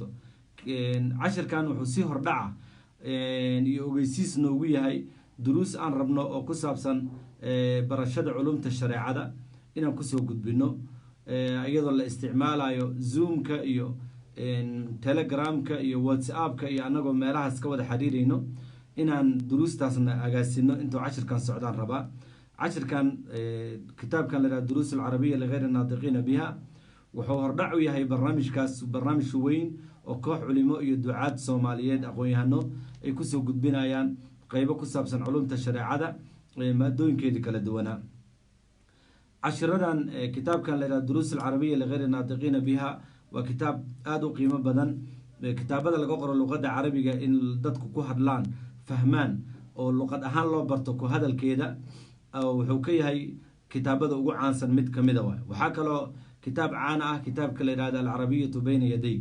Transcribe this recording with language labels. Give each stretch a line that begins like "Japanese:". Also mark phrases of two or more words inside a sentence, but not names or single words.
Somali: cashirkan wuxuu si hordhaca iyo ogeysiis noogu yahay duruus aan rabno oo ku saabsan barashada culumta shareecada inaan kusoo gudbino iyadoo la isticmaalayo zoomka iyo telegramka iyo whatsappka iyo anagoo meelahaas ka wada xiriirayno inaan duruustaasna agaasino intuu cashirkan socdaan rabaa. cashirkan kitaabkan la duruus العربية لغير الناطقين بها wuxuu hordhac u yahay barnaamijkaas, barnaamij weyn oo koox culimo iyo ducaad Soomaaliyeed aqoon-yahano ay ku soo gudbinayaan qaybo ku saabsan culumta shareecada maadooyinkeeda kala duwana. cashiradan kitaabkan la duruus العربية لغير الناطقين بها waa kitaab aad u qiimo badan. kitaabada laga qoro luqadda carabiga in dadku ku hadlaan fahmaan oo luqad ahaan loo barto ku hadalkeeda wuxuu ka yahay kitaabada ugu caansan mid kamid ah. waxaa kaloo kitaab caan ah kitaabka la yiraahdo al-arabiyyatu bayna yadayk.